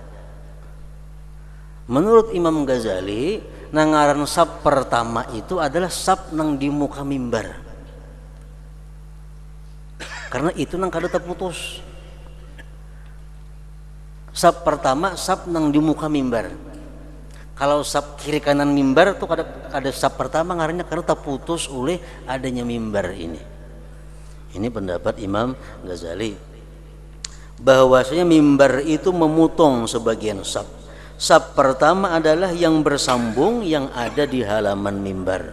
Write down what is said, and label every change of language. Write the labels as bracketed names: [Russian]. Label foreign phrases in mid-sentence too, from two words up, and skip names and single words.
[Indonesian] Menurut Imam Ghazali, nangaran saf pertama itu adalah saf nang di muka mimbar. Karena itu nang kada terputus. Saf pertama saf nang di muka mimbar. Kalau saf kiri kanan mimbar tuh ada saf pertama ngarannya karena terputus oleh adanya mimbar ini. Ini pendapat Imam Ghazali. Bahwasanya mimbar itu memutong sebagian saf. Saf pertama adalah yang bersambung yang ada di halaman mimbar.